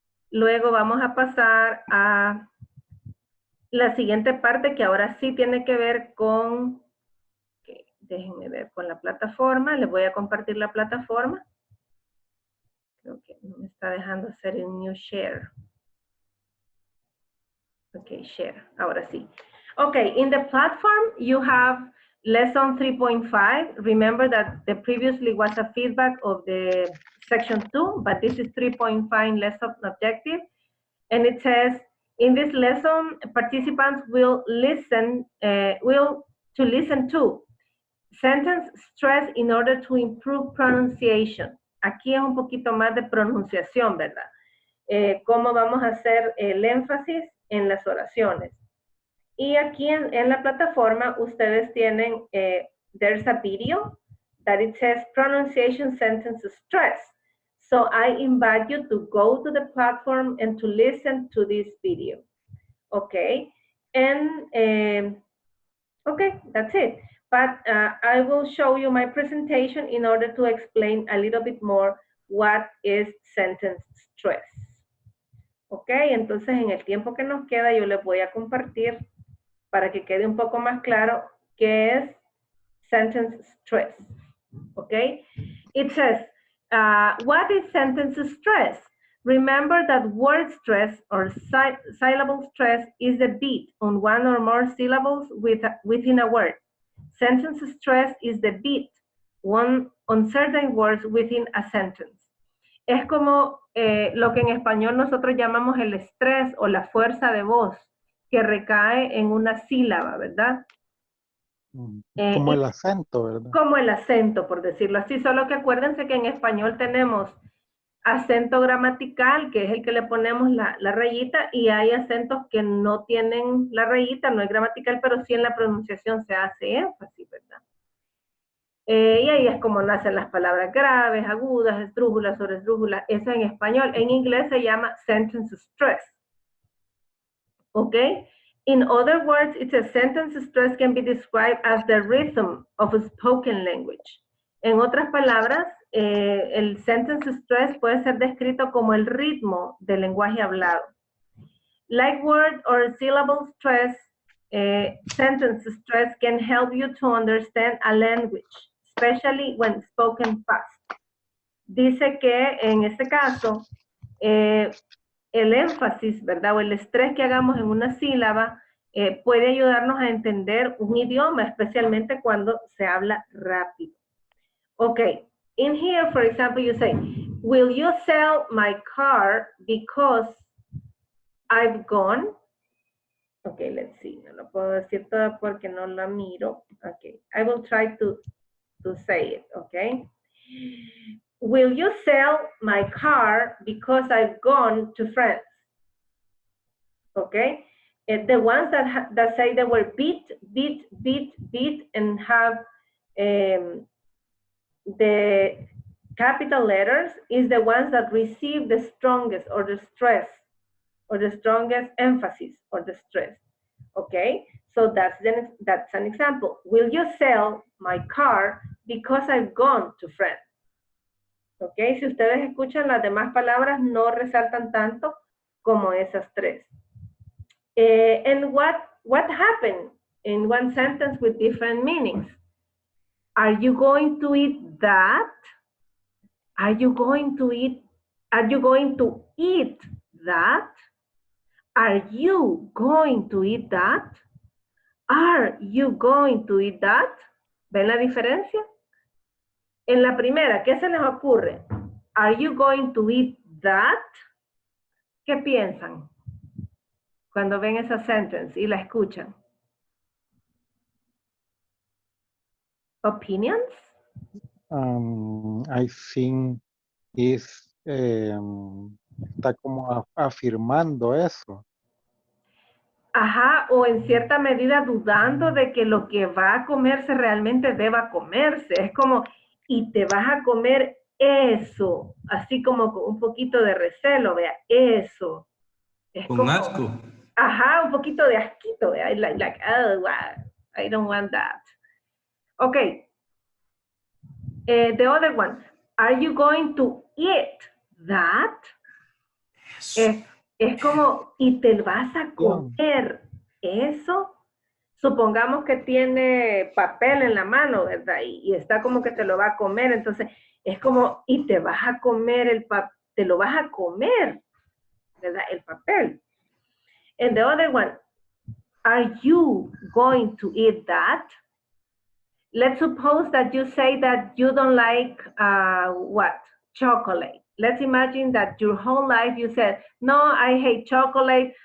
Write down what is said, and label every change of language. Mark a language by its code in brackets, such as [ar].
[es] Luego vamos a pasar a la siguiente parte que ahora sí tiene que ver con, déjenme ver, con la plataforma. Les voy a compartir la plataforma. Creo que no me está dejando hacer un new share. [en] Okay, share. [es] Ahora sí. [en] Okay, in the platform you have lesson 3.5. Remember that the previously was a feedback of the section 2, but this is 3.5 lesson objective. And it says, in this lesson, participants will listen to sentence stress in order to improve pronunciation. [es] Aquí es un poquito más de pronunciación, ¿verdad? Cómo vamos a hacer el énfasis en las oraciones. Y aquí en la plataforma ustedes tienen, [en] there's a video that it says pronunciation sentence stress. So I invite you to go to the platform and to listen to this video. Okay, and okay, that's it. But I will show you my presentation in order to explain a little bit more what is sentence stress. [es] Ok, entonces en el tiempo que nos queda yo les voy a compartir para que quede un poco más claro qué es sentence stress. [en] Ok, it says, what is sentence stress? Remember that word stress or syllable stress is the beat on one or more syllables within a word. Sentence stress is the beat on certain words within a sentence. [es] Es como lo que en español nosotros llamamos el estrés o la fuerza de voz que recae en una sílaba, ¿verdad? Como el acento, ¿verdad? Como el acento, por decirlo así, solo que acuérdense que en español tenemos acento gramatical, que es el que le ponemos la rayita, y hay acentos que no tienen la rayita, no es gramatical, pero sí en la pronunciación se hace énfasis, ¿verdad? Y ahí es como nacen las palabras graves, agudas, esdrújulas, sobresdrújulas, eso en español. En inglés se llama sentence stress. ¿Ok? [en] In other words, it's a sentence stress can be described as the rhythm of a spoken language. [es] En otras palabras, el sentence stress puede ser descrito como el ritmo del lenguaje hablado. [en] Like word or syllable stress, sentence stress can help you to understand a language, especially when spoken fast. [es] Dice que en este caso, el énfasis, ¿verdad? O el estrés que hagamos en una sílaba puede ayudarnos a entender un idioma, especialmente cuando se habla rápido. [en] Okay, in here, for example, you say, will you sell my car because I've gone? Okay, let's see. [es] No lo puedo decir todo porque no la miro. [en] Okay, I will try to say it, okay? Will you sell my car because I've gone to France? Okay, the ones that say the word beat, and have the capital letters is the ones that receive the strongest or the stress or the strongest emphasis or the stress. Okay, so that's an example. Will you sell my car because I've gone to France? [es] Okay, si ustedes escuchan las demás palabras no resaltan tanto como esas tres. [en] And what happened in one sentence with different meanings? Are you going to eat that? Are you going to eat that? Are you going to eat that? Are you going to eat that? [es] ¿Ven la diferencia? En la primera, ¿qué se les ocurre? Are you going to eat that? ¿Qué piensan cuando ven esa sentence y la escuchan? [en] Opinions? I think [es] está como afirmando eso. Ajá, o en cierta medida dudando de que lo que va a comerse realmente deba comerse. Es como, y te vas a comer eso, así como con un poquito de recelo, vea, eso. Es Con como, asco. ajá, un poquito de asquito, vea, [en] like, oh, wow, I don't want that. Okay, the other one, are you going to eat that? [es] Es como, y te vas a comer eso. Supongamos que tiene papel en la mano, ¿verdad? Y está como que te lo va a comer. Entonces, es como, y te vas a comer te lo vas a comer, ¿verdad? El papel. [en] And the other one, are you going to eat that? Let's suppose that you say that you don't like, what? Chocolate. Let's imagine that your whole life you said, no, I hate chocolate.